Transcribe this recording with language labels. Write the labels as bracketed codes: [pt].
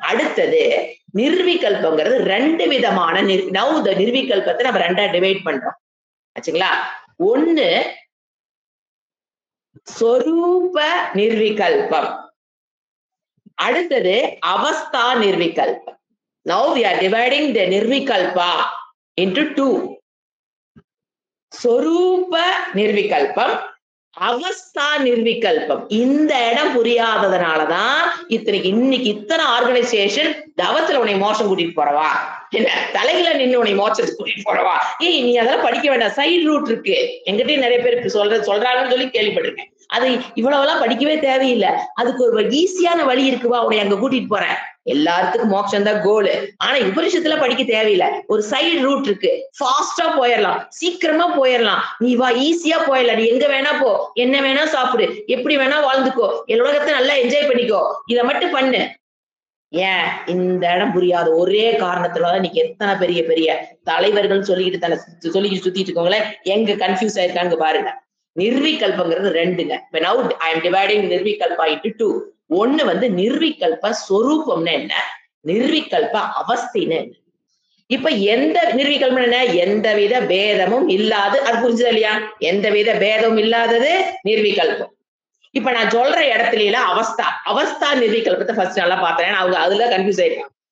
[ta] அடுத்தது நிர்விகல்பங்கிறது 2 விதமான நிர்விகல்பத்தை நம்ம 2ஆ டிவைட் பண்றோம் ஆச்சுங்களா. ஒண்ணு சொரூப நிர்விகல்பம், அடுத்தது அவஸ்தா நிர்விகல்பம். [en] Now we are dividing the nirvikalpa into 2. [ta] சொரூப நிர்விகல்பம், அவஸ்தா நிர்விகல்பம். இந்த இடம் புரியாததுனாலதான் இன்னைக்கு இத்தனை ஆர்கனைசேஷன் தவத்துல உன்னை மோசம் கூட்டிட்டு போறவா, என்ன தலையில நின்று உன்னை மோசத்துக்கு கூட்டிட்டு போறவா, ஏய் நீ அதெல்லாம் படிக்க வேண்டாம், சைடு ரூட் இருக்கு. எங்கிட்டயும் நிறைய பேருக்கு சொல்றாங்கன்னு சொல்லி கேள்விப்பட்டிருக்கேன். அது இவ்வளவு எல்லாம் படிக்கவே தேவையில்லை, அதுக்கு ஒரு ஈஸியான வழி இருக்குவா, உன்னை அங்க கூட்டிட்டு போறேன். எல்லாத்துக்கும் மோட்சம் தான் கோலு. ஆனா உபனிஷத்துல படிக்க தேவையில்லை, ஒரு சைடு ரூட் இருக்கு, ஃபாஸ்டா போயிடலாம், சீக்கிரமா போயிடலாம், நீ வா ஈஸியா போயிடலாம், நீ எங்க வேணா போ, என்ன வேணா சாப்பிடு, எப்படி வேணா வாழ்ந்துக்கோ, உலகத்தை நல்லா என்ஜாய் பண்ணிக்கோ, இதை மட்டும் பண்ணு. ஏன் இந்த இடம் புரியாத ஒரே காரணத்துலதான் இன்னைக்கு எத்தனை பெரிய பெரிய தலைவர்கள் சொல்லிக்கிட்டு சுத்திட்டு இருக்கவங்களே எங்க கன்ஃபியூஸ் ஆயிருக்காங்க பாருங்க. நிர்விகல்பங்கிறது ரெண்டுங்க. [en] Now I am dividing nirvikalpa into two. [ta] ஒண்ணு வந்து நிர்விகல்ப சொரூபம்னு என்ன, நிர்விகல்ப அவஸ்தைன்னு என்ன. இப்ப எந்த நிர்விகல்பம் என்ன, எந்தவித பேதமும் இல்லாது, அது புரிஞ்சுதா இல்லையா, எந்தவித பேதமும் இல்லாதது நிர்விகல்பம். இப்ப நான் சொல்ற இடத்துல அவஸ்தா நிர்விகல்பத்தை ஃபர்ஸ்ட் நல்லா பார்த்தேன், அவங்க அதுல கன்ஃபியூஸ் ஆயிருக்காங்க.